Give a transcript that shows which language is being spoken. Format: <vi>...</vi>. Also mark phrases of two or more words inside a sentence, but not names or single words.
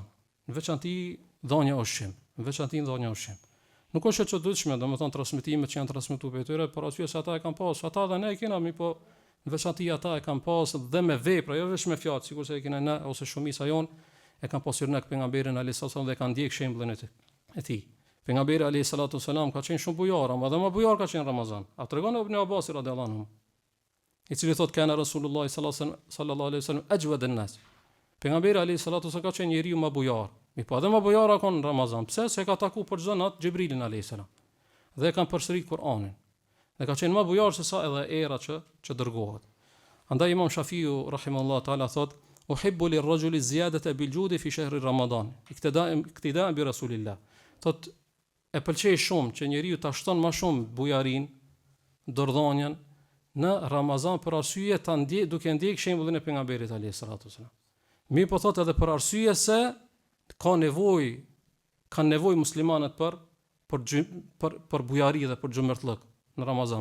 <sq>Në veçantë dhënia ushqim, Nuk është e çuditshme, domethënë transmetimet që janë transmetuar për tyre, por aty se ata e kanë pas, ata dhe ne e kemi, po në veçantë ata e kanë pas dhe me vepra, jo vetëm me fjalë, sikurse e kemi ne ose shumica jon e kanë pasur në pejgamberin</sq> <ar>عليه السلام</ar> <sq>dhe kanë ndjek shembullin e tij. Pejgamberi</sq> <ar>عليه الصلاة والسلام</ar> <sq>ka qenë shumë bujar, ama dhe më bujar ka qenë Ramazan. A tregon Ibn Abbas</sq> <ar>رضي الله عنه,</ar> <sq>i cili thotë</sq> <ar>كان رسول الله صلى الله عليه وسلم أجود الناس.</ar> <sq>Pejgamberi</sq> <ar>عليه الصلاة والسلام</ar> <sq>ka qenë njeriu më bujar. Mi po edhe më bujar ka në Ramazan. Pse? Se ka taku për çdo natë Xhibrilin</sq> <ar>عليه السلام.</ar> <sq>Dhe kanë përsërit Kur'anin. Dhe ka qenë më bujar se sa edhe era që dërgohet. Andaj Imam Shafiu</sq> <ar>رحمه الله تعالى</ar> <sq>thotë</sq> <ar>أحب للرجل الزيادة بالجود في شهر رمضان. اقتداء برسول الله.</ar> <sq>Thotë e pëlqej shumë që njeriu ta shton më shumë bujarin, dordhonjen në Ramazan për arsye duke ndjek shembullin e pejgamberit</sq> <ar>عليه الصلاة والسلام.</ar> <sq>Mi po thotë edhe për arsye se kanë nevojë muslimanët për bujari dhe për xhumertllëk në Ramazan.</sq>